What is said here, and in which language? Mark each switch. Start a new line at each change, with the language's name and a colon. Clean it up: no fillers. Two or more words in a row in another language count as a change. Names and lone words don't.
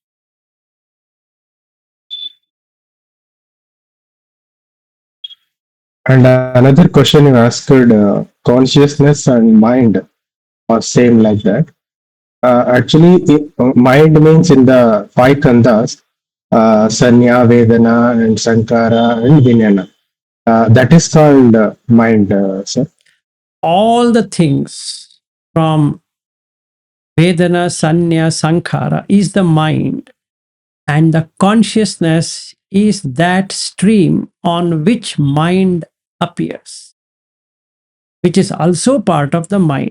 English: And another question you asked, consciousness and mind are same like that. Actually, mind means in the five khandhas,
Pali: sanya, vedana,
English: and sankara, and vijnana. That is called mind, sir. All the things from
Pali: Vedana, Sanya, Sankhara
English: is the mind, and the consciousness is that stream on which mind appears, which is also part of the mind.